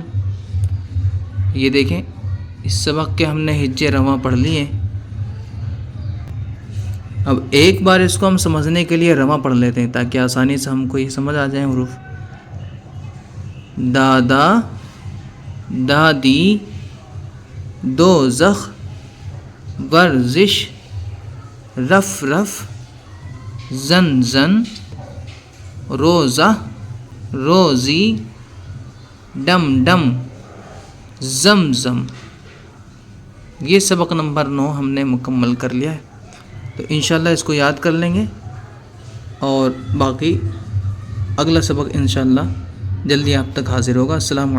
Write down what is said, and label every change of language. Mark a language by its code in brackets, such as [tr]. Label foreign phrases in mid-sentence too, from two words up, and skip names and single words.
[ur] یہ دیکھیں اس سبق کے ہم نے ہجے رواں پڑھ لیے۔ اب ایک بار اس کو ہم سمجھنے کے لیے رواں پڑھ لیتے ہیں تاکہ آسانی سے ہم کو یہ سمجھ آ جائیں حروف۔ دادا دادی، دو زخ، ورزش، رف رف، زن زن، روزہ روزی، ڈم ڈم، زم زم۔ یہ سبق نمبر 9 ہم نے مکمل کر لیا ہے، تو انشاءاللہ اس کو یاد کر لیں گے اور باقی اگلا سبق انشاءاللہ جلدی آپ تک حاضر ہوگا۔